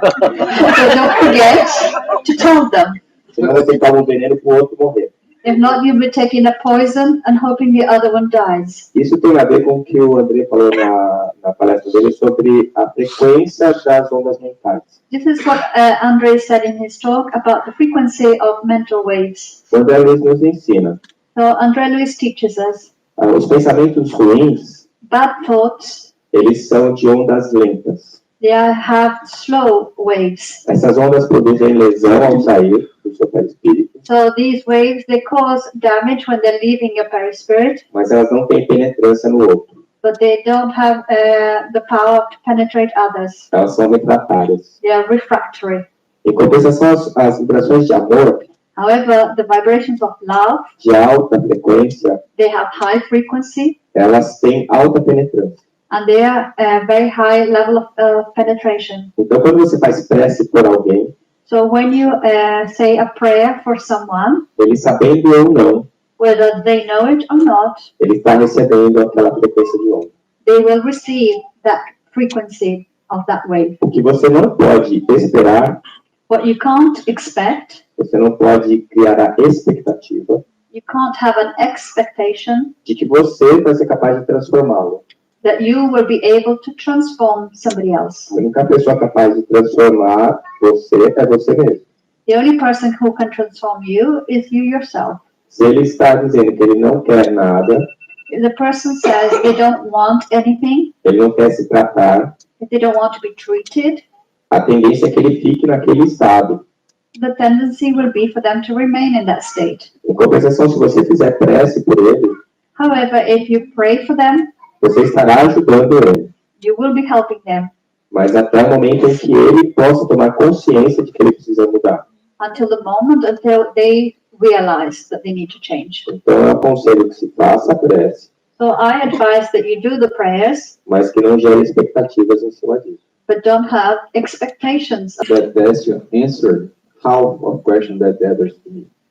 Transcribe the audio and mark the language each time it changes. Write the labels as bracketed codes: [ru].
[en] So don't forget to tell them. [pt] Senão vai tentar um veneno para o outro morrer. [en] If not, you'll be taking a poison and hoping the other one dies. [pt] Isso tem a ver com o que o André falou na palestra dele sobre a frequência das ondas mentais. [en] This is what Andre said in his talk about the frequency of mental waves. [pt] O André Luiz nos ensina. [en] So Andre Luis teaches us [pt] Os pensamentos ruins, [en] bad thoughts, [pt] eles são de ondas lentas. [en] they have slow waves. [pt] Essas ondas produzem lesão ao sair do seu perispírito, [en] So these waves, they cause damage when they're leaving your perispirit, [pt] mas elas não têm penetrância no outro. [en] but they don't have the power to penetrate others. [pt] Elas são refratárias. [en] They are refractory. [pt] Em compensação, as vibrações de amor, [en] However, the vibrations of love, [pt] de alta frequência, [en] they have high frequency [pt] elas têm alta penetrância. [en] and they are a very high level of penetration. [pt] Então, quando você faz prece por alguém, [en] So when you say a prayer for someone, [pt] ele sabendo ou não, [en] whether they know it or not, [pt] ele está recebendo aquela frequência de onda. [en] they will receive that frequency of that wave. [pt] O que você não pode esperar, [en] What you can't expect, [pt] você não pode criar a expectativa [en] you can't have an expectation [pt] de que você vai ser capaz de transformá-lo. [en] that you will be able to transform somebody else. [pt] A única pessoa capaz de transformar você é você mesmo. [en] The only person who can transform you is you yourself. [pt] Se ele está dizendo que ele não quer nada, [en] If the person says they don't want anything, [pt] ele não quer se tratar, [en] if they don't want to be treated, [pt] a tendência é que ele fique naquele estado. [en] the tendency will be for them to remain in that state. [pt] Em compensação, se você fizer prece por ele, [en] However, if you pray for them, [pt] você estará ajudando ele. [en] you will be helping them [pt] Mas até o momento em que ele possa tomar consciência de que ele precisa mudar. [en] until the moment until they realize that they need to change. [pt] Então, eu aconselho que se faça a prece, [en] So I advise that you do the prayers, [pt] mas que não gere expectativas em cima disso. [en] but don't have expectations. That Décio answered half of question that the others did.